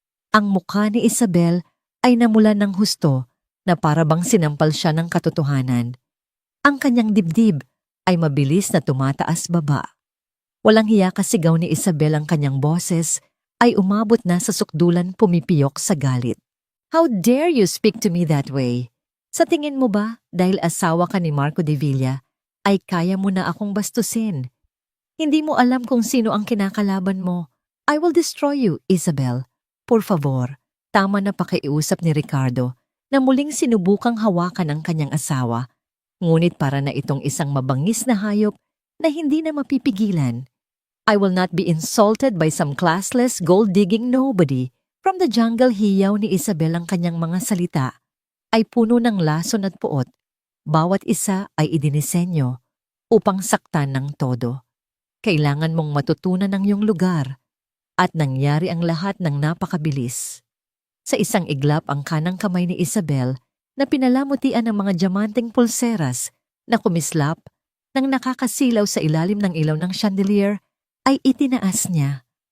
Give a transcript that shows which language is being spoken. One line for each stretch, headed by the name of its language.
Filipino: Ang mukha ni Isabel ay namulan ng husto na para bang sinampal siya ng katotohanan. Ang kanyang dibdib ay mabilis na tumataas baba. Walang hiya kasigaw ni Isabel, ang kanyang boses ay umabot na sa sukdulan, pumipiyok sa galit.
English: How dare you speak to me that way?
Filipino: Sa tingin mo ba, dahil asawa ka ni Marco de Villa, ay kaya mo na akong bastusin? Hindi mo alam kung sino ang kinakalaban mo.
English: I will destroy you, Isabel.
Spanish: Por favor,
Filipino: Tama na pakiusap ni Ricardo na muling sinubukang hawakan ang kanyang asawa, ngunit para na itong isang mabangis na hayop na hindi na mapipigilan.
English: I will not be insulted by some classless, gold-digging nobody. From the jungle,
Filipino: hiyaw ni Isabel. Ang kanyang mga salita ay puno ng lason at puot. Bawat isa ay idinisenyo upang saktan ng todo. Kailangan mong matutunan ang iyong lugar at nangyari ang lahat ng napakabilis. Sa isang iglap ang kanang kamay ni Isabel na pinalamutian ng mga diamanteng pulseras na kumislap nang nakakasilaw sa ilalim ng ilaw ng chandelier ay itinaas niya.